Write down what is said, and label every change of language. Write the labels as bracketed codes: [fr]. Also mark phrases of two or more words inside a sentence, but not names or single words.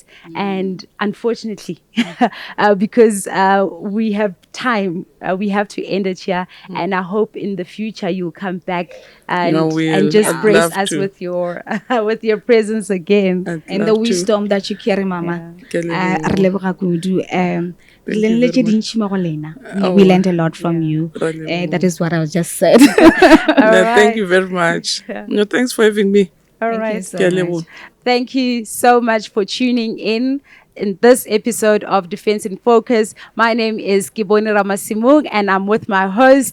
[en] And unfortunately, because we have time, we have to end it here. And I hope in the future you'll come back and, No, we'll- and just I'd grace love us to. with your with your presence again. I'd And the love to. wisdom that you carry, Mama. [st] Ke leboha. [tn] Re leboga kudu. Re [en] you learned very much. [tn] dintsi mo go lena. [en] Oh, We learned a lot from you. [st] Ra leboha. [en] That is what I was just said. No, right. thank you very much. No, thanks for having me. All Thank you right. so [st] Ke [en] much. [st] leboha. [en] Thank you so much for tuning in this episode of Defense in Focus. My name is Kiboni Ramasimung, and I'm with my host,